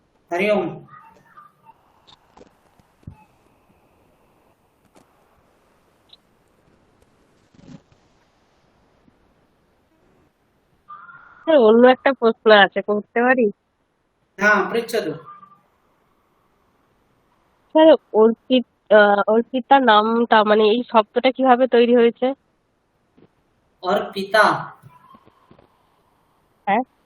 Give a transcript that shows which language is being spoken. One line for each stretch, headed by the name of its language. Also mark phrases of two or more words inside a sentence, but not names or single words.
Sanskrit: हरि ओम।
Bangla: স্যার অন্য একটা প্রশ্ন আছে, করতে পারি?
Sanskrit: हाँ पृच्छतु।
Bangla: স্যার অর্পিতা নামটা মানে এই শব্দটা কিভাবে তৈরি হয়েছে?
Hindi: और पिता,
Bangla: হ্যাঁ।